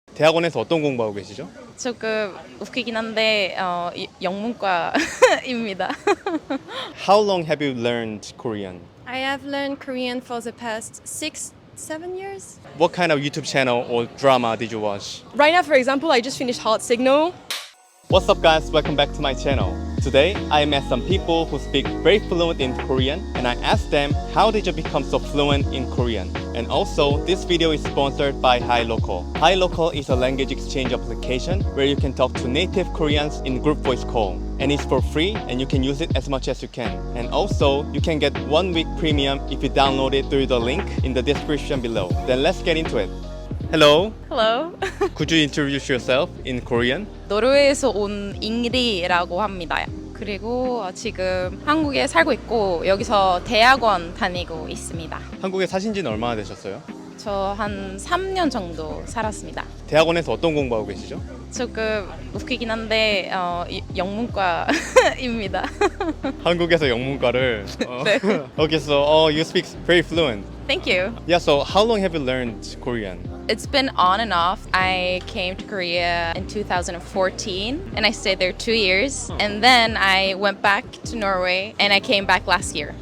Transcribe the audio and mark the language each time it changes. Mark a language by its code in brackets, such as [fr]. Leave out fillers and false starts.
[ko] 대학원에서 어떤 공부하고 계시죠? 조금 웃기긴 한데 영문과입니다. [en] How long have you learned Korean? I have learned Korean for the past 6-7 years. What kind of YouTube channel or drama did you watch? Right now, for example, I just finished Heart Signal. What's up guys, welcome back to my channel. Today, I met some people who speak very fluent in Korean and I asked them how did you become so fluent in Korean? And also, this video is sponsored by Hilokal. Hilokal is a language exchange application where you can talk to native Koreans in group voice call. And it's for free and you can use it as much as you can. And also, you can get 1 week premium if you download it through the link in the description below. Then let's get into it. Hello, Hello. could you introduce yourself in Korean? [ko] 노르웨이에서 온 잉리라고 합니다. 그리고 지금 한국에 살고 있고 여기서 대학원 다니고 있습니다. 한국에 사신 지는 얼마나 되셨어요? 저 한 3년 정도 살았습니다. 대학원에서 어떤 공부하고 계시죠? 조금 웃기긴 한데 영문과입니다. 한국에서 영문과를 네. [en] Okay, so you speak very fluent. Thank you. Yeah, so how long have you learned Korean? It's been on and off. I came to Korea in 2014 and I stayed there 2 years. And then I went back to Norway and I came back last year.